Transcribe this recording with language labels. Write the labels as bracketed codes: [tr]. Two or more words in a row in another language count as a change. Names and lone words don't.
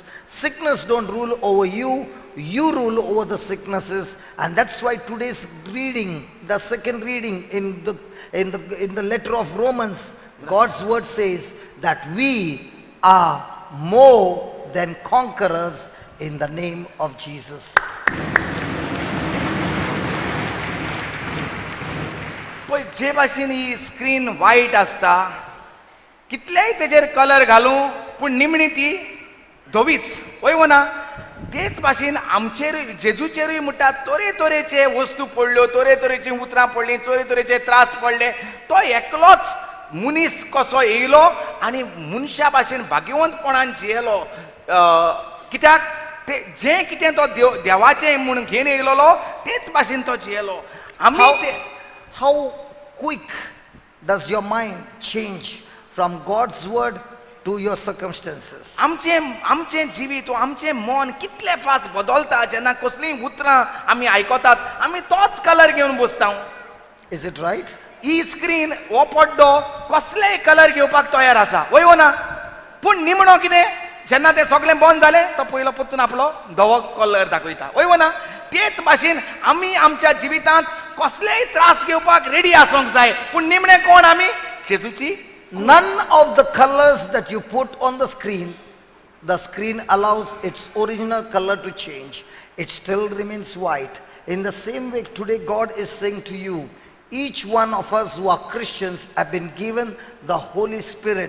[en] Sickness don't rule over you, you rule over the sicknesses. And that's why today's reading, the second reading in the letter of Romans, God's word says that we are more than conquerors in the name of Jesus. [kok] पळय जे भाशेन ही स्क्रीन वायट आसता, कितलेय तेजेर कलर घालूं पूण निमणी ती धवीच, वय ना. तेच भाशेन आमचेर जेजूचेरूय म्हणटा तरेतरेचे वस्तू पडल्यो, तरेतरेची उतरां पडलीं, तरेतरेचे त्रास पडले. तो एकलोच मनीस कसो येयलो आनी मनशा भाशेन भाग्यवंतपणान जियेलो. कित्याक ते जें कितें तो देवाचें म्हूण घेवन येयलोलो तेच भाशेन तो जियेलो. आमी ते [en] How quick does your mind change from God's word to your circumstances? [kok] आमचें जिवीत, आमचें मन कितले फास्ट बदलता जेन्ना कसलीं उतरां आमी आयकतात, आमी तोच कलर घेवन बसता. [en] Is it right? [kok] ही स्क्रीन हो पड्डो कसलेय कलर घेवपाक तयार आसा, वय ना. पूण निमणो कितें, जेन्ना तें सगळें बंद जालें तो पयलो परतून आपलो धवो कलर दाखयता, वय ना. तेच भाशेन आमी आमच्या जिवितांत कसलेय त्रास घेवपाक रेडी आसूंक जाय, पूण निमणे कोण आमी? जेजूची. [en] None of the colors that you put on the screen allows its original color to change. It still remains white. In the same way, today God is saying to you, each one of us who are Christians have been given the Holy Spirit.